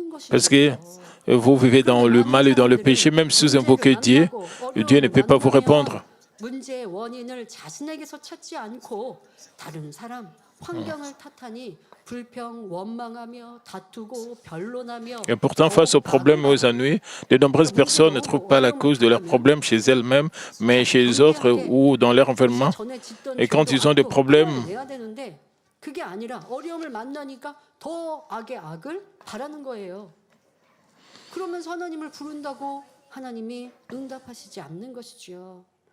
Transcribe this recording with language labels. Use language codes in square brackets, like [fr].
[fr] Parce que vous vivez dans le mal et dans le péché. Même si vous invoquez Dieu, Dieu ne peut pas vous répondre. [ko] 문제의 원인을 자신에게서 찾지 않고 다른 사람, 환경을 탓하니 불평, 원망하며 다투고 변론하며. [fr] Et pourtant, face aux problèmes et aux ennuis, de nombreuses personnes ne trouvent pas la cause de leurs problèmes chez elles-mêmes, mais chez les autres ou dans leur environnement. Et quand ils ont des problèmes, [ko] 그게 아니라 어려움을 만나니까 더 악의 악을 바라는 거예요. 그러면서 하나님을 부른다고 하나님이 응답하시지 않는 것이지요.